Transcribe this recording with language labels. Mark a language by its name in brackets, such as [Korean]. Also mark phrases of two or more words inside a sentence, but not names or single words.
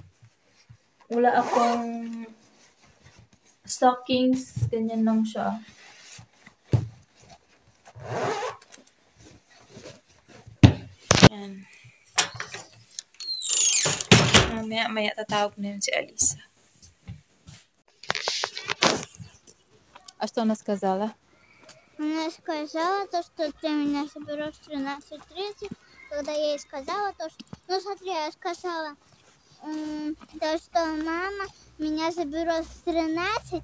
[Filipino] Wala akong stockings. Ganyan lang siya. Ayan. Maya tatawag na yun si Alisa. [Russian] А что она сказала? Она сказала, то, что ты меня соберешь в 13:30. Когда я ей сказала, то, что... Ну, смотри, я сказала, то, что мама меня заберет в 13.